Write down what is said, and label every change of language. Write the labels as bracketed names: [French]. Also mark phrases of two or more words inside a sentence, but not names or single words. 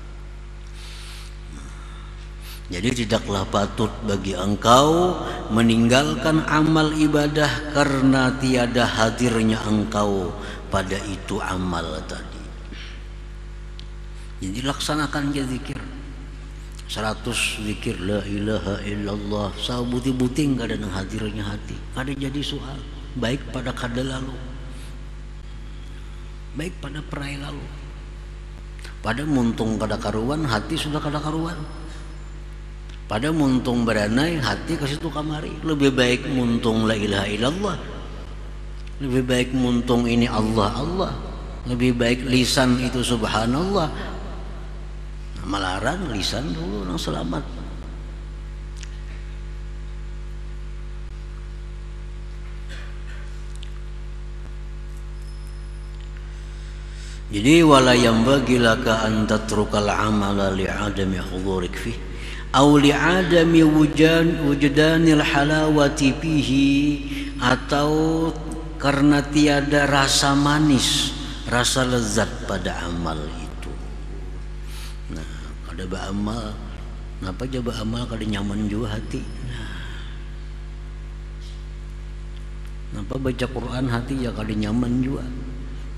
[Banjar] Jadi tidaklah patut bagi engkau meninggalkan amal ibadah karena tiada hadirnya engkau pada itu amal tadi. Jadi laksanakan je zikir 100 zikir [Arabic] لا إله إلا الله, [Banjar] sabuti-buting kada nang hadirnya hati, kada jadi soal, baik pada kada lalu, baik pada perai lalu, pada muntung kada karuan hati sudah kada karuan, pada muntung beranai hati ke situ kamari. Lebih baik muntung [Arabic] لا إله إلا الله, [Banjar] lebih baik muntung ini Allah Allah, lebih baik lisan itu subhanallah. Melarang lisan dulu nang selamat. [Arabic] Jadi ولا ينبغي لك أن تترك العمل لعدم حضورك فيه أو لعدم وجدان الحلاوة فيه, [Banjar] atau karena tiada rasa manis, rasa lezat pada amal itu. Ada beramal, kenapa aja beramal kada nyaman juga hati. Kenapa baca Quran hati ya kada nyaman juga.